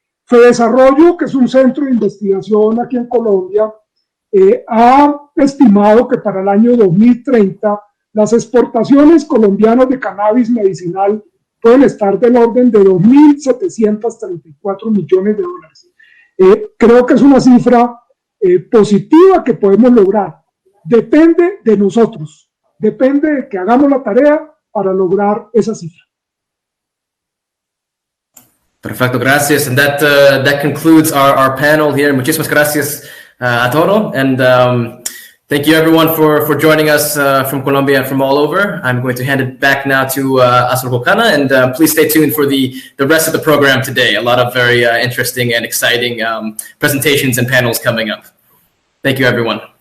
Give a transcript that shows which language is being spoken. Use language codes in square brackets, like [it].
[es] FEDesarrollo, que es un centro de investigación aquí en Colombia, ha estimado que para el año 2030 las exportaciones colombianas de cannabis medicinal pueden estar del orden de 2.734 millones de dólares. Creo que es una cifra positiva que podemos lograr. Depende de nosotros, depende de que hagamos la tarea para lograr esa cifra. Perfecto, gracias. [en] And that concludes our panel here. [es] Muchísimas gracias a todo. [en] And thank you everyone for joining us from Colombia and from all over. I'm going to hand it back now to Azurbolcana, and please stay tuned for the rest of the program today. A lot of very interesting and exciting presentations and panels coming up. Thank you, everyone.